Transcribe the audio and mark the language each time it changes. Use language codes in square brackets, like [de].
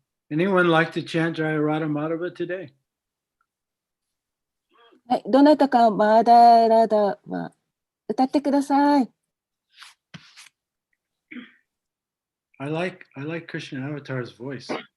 [en] Anyone like to chant Jaya Radha Madhava today? [ja] はい、どなたかマーダーラダは歌ってください。 [en] I like Krishna Avatar's voice.